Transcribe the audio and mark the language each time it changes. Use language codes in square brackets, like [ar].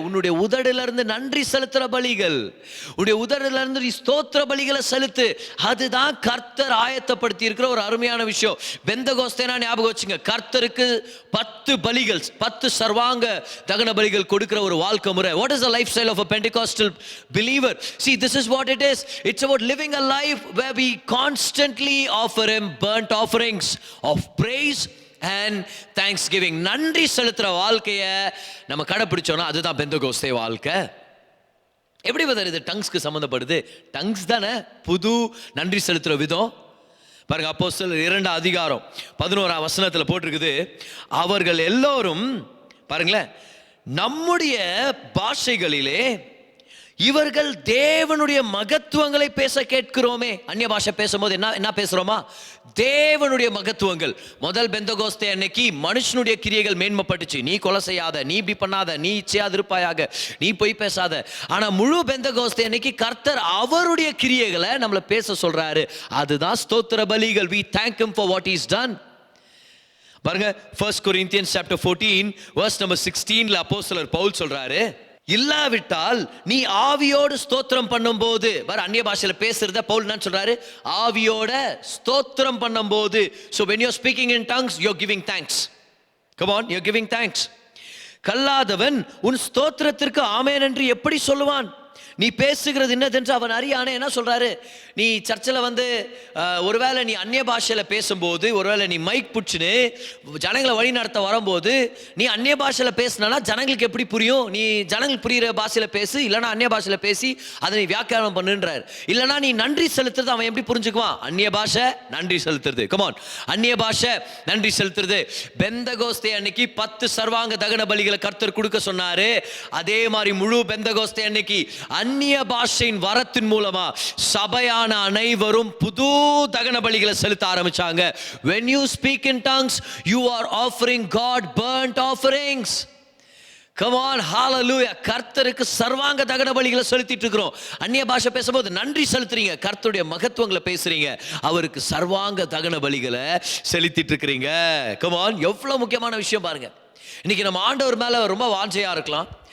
[ta] உன்னுடைய உதடுல இருந்து நன்றி செலுத்துற பலிகள், உன்னுடைய உதடுல இருந்து நீ ஸ்தோத்திர பலிகளை செலுத்து. அதுதான் கர்த்தர் ஆயத்தப்படுத்தி இருக்கிற ஒரு அருமையான விஷயம். பெந்தகோஸ்தேனா ஞாபகம் வச்சுங்க, கர்த்தருக்கு 10 பலிகள், 10 சர்வாங்க தகன பலிகள் கொடுக்கிற ஒரு வாழ்க்கை முறை. [en] What is the lifestyle of a Pentecostal believer? See, this is what it is. It's about living a life where we constantly offer him burnt offerings of praise and thanksgiving. [ta] நன்றி செலுத்துற வாழ்க்கைய நம்ம கடைபிடிச்சோம்னா அதுதான் பெந்தகோஸ்தே வாழ்க்கை. எப்படி பதர் இது டங்ஸ்க்கு சம்பந்தப்படுது? டங்ஸ் தானே புது நன்றி செலுத்துற விதம். பாருங்க, அப்போஸ்தலர் 2 அதிகாரம் 11 வசனத்துல போட்டிருக்குது, அவர்கள் எல்லோரும் பாருங்களேன், நம்முடைய பாஷைகளிலே இவர்கள் தேவனுடைய மகத்துவங்களை பேச கேட்கிறோமே. அந்நிய பாஷை பேசும்போது என்ன பேசுறோமா? தேவனுடைய மகத்துவங்கள். முதல் பெந்தகோஸ்தே அன்னைக்கு மனுஷனுடைய கிரியைகள் மேன்மைப்பட்டுச்சு. நீ கொலை செய்யாத, நீ இப்படி பண்ணாத, நீ இச்சையாதிருப்பாயாக, நீ பொய் பேசாத. ஆனா முழு பெந்தகோஸ்தே அன்னைக்கு கர்த்தர் அவருடைய கிரியைகளை நம்மள பேச சொல்றாரு. அதுதான் ஸ்தோத்திர பலிகள். [en] We thank him for what he's done. [ta] பாருங்க, [en] 1 Corinthians chapter 14 verse number 16ல [ta] அப்போஸ்தலர் பவுல் சொல்றாரு, இல்லாவிட்டால் நீ ஆவியோடு ஸ்தோத்திரம் பண்ணும்போது, பாரு அந்நிய பாஷையில பேசுறத பவுல் என்ன சொல்றாரு, ஆவியோட ஸ்தோத்திரம் பண்ணும்போது. [en] So when you're speaking in tongues, you're giving thanks. Come on, you're giving thanks. [ta] கல்லாதவன் உன் ஸ்தோத்திரத்திற்கு ஆமென் என்று எப்படி சொல்லுவான்? நீ பேசுகிறது என்னதென்று அவன் அறியானே. என்ன சொல்றாரு, நீ சர்ச்சில் வந்து ஒருவேளை நீ அந்நிய பாஷையில பேசும்போது, ஒருவேளை நீ மைக் புடிச்சுன்னு ஜனங்களை வழி நடத்த வரும்போது நீ அந்நிய பாஷையில பேசினா ஜனங்களுக்கு எப்படி புரியும்? நீ ஜனங்களுக்கு புரியுற பாஷையில பேசு, இல்லைனா அந்நிய பாஷையில பேசி அதை நீ வியாக்கியானம் பண்ணுன்றார். இல்லைனா நீ நன்றி செலுத்துறது அவன் எப்படி புரிஞ்சுக்குவான்? அந்நிய பாஷை நன்றி செலுத்துறது. கமான், அந்நிய பாஷை நன்றி செலுத்துறது. பெந்தகோஸ்தே அன்னைக்கு 10 சர்வாங்க தகன பலிகளை கர்த்தர் கொடுக்க சொன்னாரு. அதே மாதிரி முழு பெந்தகோஸ்தே அன்னைக்கு அந்நிய பாஷையின் வரத்தின் மூலமா சபையான அனைவரும் புது தகன பலிகளை செலுத்த ஆரம்பிச்சாங்க. [en] When you speak in tongues, you are offering God burnt offerings. Come on, hallelujah. [ta] கர்த்தருக்கு சர்வாங்க தகன பலிகளை செலுத்திட்டு இருக்கிறோம். அந்நிய பாஷை பேசும்போது நன்றி செலுத்துறீங்க, கர்த்தருடைய மகத்துவங்களை பேசுறீங்க, அவருக்கு சர்வாங்க தகன பலிகளை செலுத்திட்டு இருக்கிறீங்க. [en] Come on, [ta] எவ்வளவு முக்கியமான விஷயம் பாருங்க. இன்னைக்கு நம்ம ஆண்டவர் மேல ரொம்ப வாஞ்சையா இருக்கலாம்.